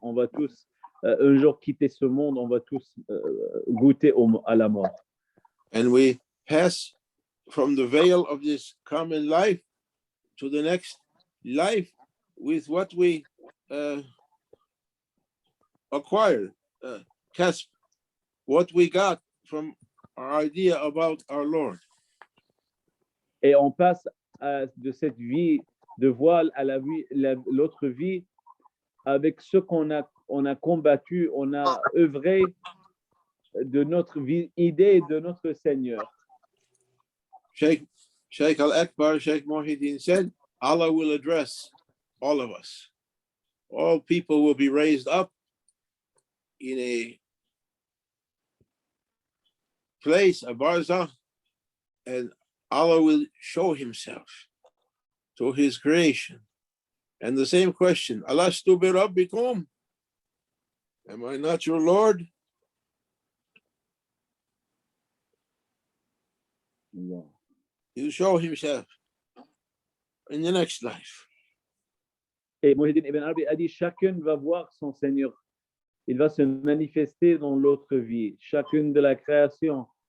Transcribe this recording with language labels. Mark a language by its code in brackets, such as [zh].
[fr] On va tous un jour quitter ce monde, on va tous goûter à la mort. [en] And we pass from the veil of this common life to the next life with what we acquired, what we got from our idea about our Lord. [fr] Et on passe de cette vie de voile à l'autre vie avec ce qu'on a combattu, on a œuvré de notre idée de notre Seigneur. [en] Sheikh Al-Akbar, Sheikh Muhyiddin said, Allah will address all of us. All people will be raised up in a place, a barzakh, and Allah will show himself to his creation. And the same question, [ar] Alastu bi rabbikum? [en] Am I not your Lord? Yeah. He'll show himself in the next life. [fr] Et Muhyiddin Ibn Arabi a dit, chacun va voir son Seigneur. Il va se manifester dans l'autre vie, chacune de la création.